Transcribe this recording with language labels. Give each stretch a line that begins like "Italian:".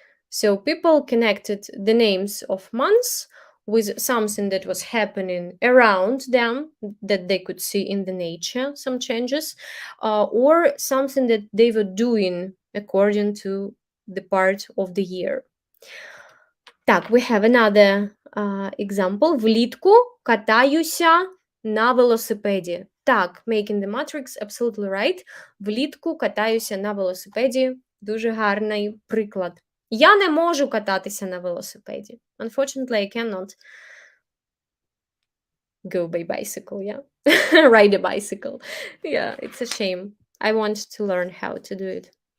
English: So people connected the names of months with something that was happening around them that they could see in the nature, some changes, or something that they were doing according to the part of the year.
Ukrainian: Так,
English: we have another example.
Ukrainian: Влітку катаюся на велосипеді.
English: Так, making the matrix, absolutely right.
Ukrainian: Влітку катаюся на велосипеді. Дуже гарний приклад. Я не можу кататися на велосипеді.
English: Unfortunately, I cannot go by bicycle, yeah. Ride a bicycle. Yeah, it's a shame. I want to learn how to do it.